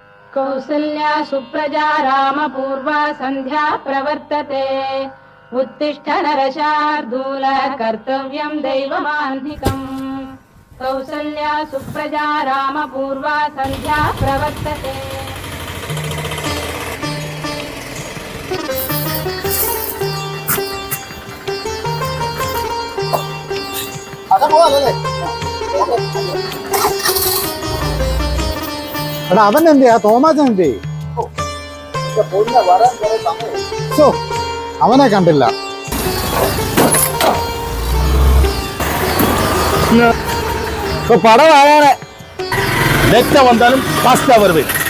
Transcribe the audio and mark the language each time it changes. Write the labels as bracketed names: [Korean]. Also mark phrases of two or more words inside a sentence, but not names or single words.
[Sanskrit] कौसल्या सुप्रजा रामपूर्वा सन्ध्या प्रवर्तते उत्तिष्ठ नरशार्दूल कर्तव्यं दैवमान्धिकम् कौसल्या सुप्रजा रामपूर्वा सन्ध्या प्रवर्तते [Malayalam] എടാ അവൻ എന്തെയാ തോമാച്ചൻ എന്തേ അവനെ കണ്ടില്ല. [Tamil] படம் வரான நெக்ஸ்ட் வந்தாலும் ஃபாஸ்டா வருது.